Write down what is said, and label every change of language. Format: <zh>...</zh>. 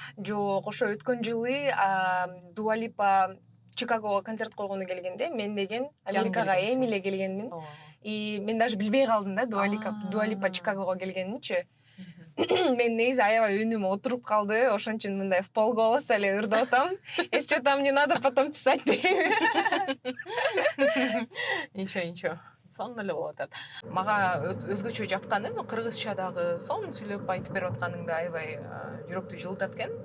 <ky>Жок, ошо өткөн жылы Дуа Липа Чикагого концерт койгону келгенде мен деген Америкага эми эле келгенмин. И мен даже билбей калдым да Дуа Липа Чикагого келгенинчи. Мен негизи аябай үнүм отуруп калды, ошон үчүн мындай</ky> <ru>в полголоса</ru> <ky>эле ырдап атам.</ky> <ru>Если что там не надо потом писать. Ничего.</ru> <ky>сонун эле болуп атат. Мага өзгөчө жакканы кыргызчадагы сонун сүйлөп айтып берип атканыңда аябай жүрөктү жылытат экен.</ky>